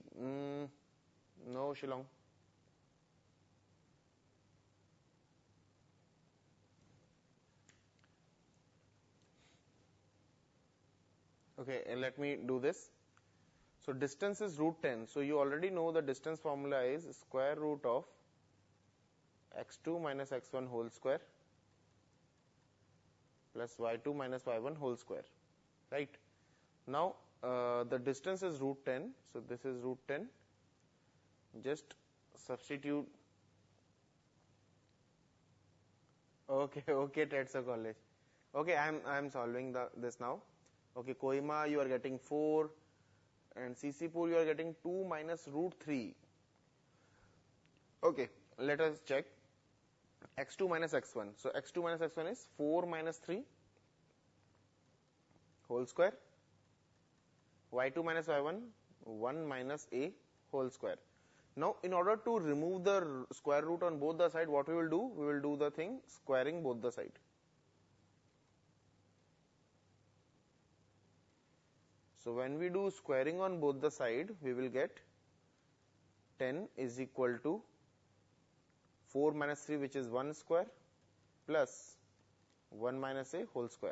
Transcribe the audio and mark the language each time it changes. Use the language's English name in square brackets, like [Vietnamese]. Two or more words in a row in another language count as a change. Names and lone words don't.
[English] No, Shillong. Okay, and let me do this. So distance is root 10. So you already know the distance formula is square root of x2 minus x1 whole square plus y2 minus y1 whole square, right? Now the distance is root 10. So this is root 10. Just substitute. Okay, okay, Tetsu College. Okay, I'm solving this now. Okay, Kohima you are getting 4 and CC4 you are getting 2 minus root 3. Okay, let us check x2 minus x1. So x2 minus x1 is 4 minus 3 whole square. y2 minus y1 1 minus a whole square. Now in order to remove the square root on both the side, what we will do? We will do the thing squaring both the side. So when we do squaring on both the side, we will get 10 is equal to 4 minus 3, which is 1 square, plus 1 minus a whole square.